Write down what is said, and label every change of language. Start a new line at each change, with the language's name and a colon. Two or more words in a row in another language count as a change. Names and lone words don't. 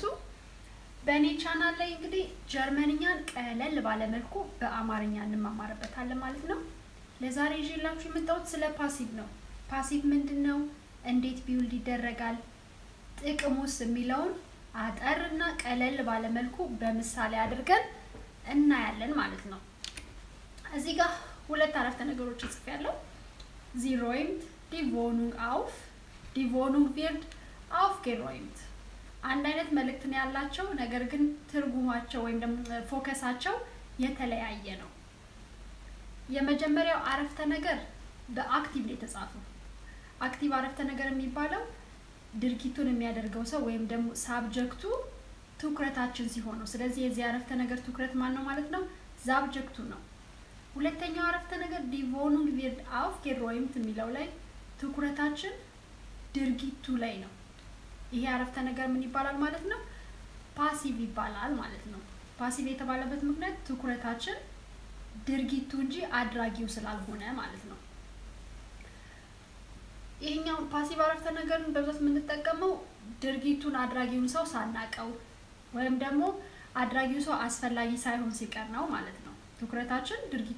Amharic: በእኔ ቻናል ላይ እንግዲህ ጀርመንኛን ቀለል ባለ መልኩ በአማርኛ እንማማርበታለን ማለት ነው ለዛሬ ይዤላችሁ የመጣሁት ስለ ፓሲቭ ነው ፓሲቭ ምንድነው እንዴት ቢውልድ ይደረጋል ጥቅሙስ የሚለውን አጠርና ቀለል ባለ መልኩ በምሳሌ አድርገን እናያለን ማለት ነው እዚህ ጋር ሁለት አረፍተ ነገሮች ጽፌያለሁ
German: Sie räumt die Wohnung auf. Die Wohnung wird aufgeräumt.
Amharic: አንድ አይነት መልእክት ነው ያላቸው ነገር ግን ትርጉማቸው ወይም ደግሞ ፎከሳቸው የተለያየ ነው የመጀመሪያው አረፍተ ነገር በአክቲቭ ነው የተጻፈው አክቲቭ አረፍተ ነገር የሚባለው ድርጊቱን የሚያደርገው ሰው ወይም ደግሞ ሳብጀክቱ ትኩረታችን ሲሆን ነው ስለዚህ የዚህ አረፍተ ነገር ትኩረት ማን ነው ማለት ነው ሳብጀክቱ ነው ሁለተኛው አረፍተ ነገር
German: die Wohnung wird aufgeräumt
Amharic: የሚለው ላይ ትኩረታችን ድርጊቱ ላይ ነው ይሄ አረፍተ ነገር ምን ይባላል ማለት ነው ፓሲቭ ይባላል ማለት ነው ፓሲቭ የተባለበት ምክንያት ትኩረታችን ድርጊቱ እንጂ አድራጊው ስላልሆነ ማለት ነው ይሄኛው ፓሲቭ አረፍተ ነገርን በብዛት የምንጠቀመው ድርጊቱን አድራጊውን ሰው ሳናቀው ወይም ደግሞ አድራጊው ሰው አስፈላጊ ሳይሆን ሲቀር ነው ማለት ነው ትኩረታችን ድርጊቱ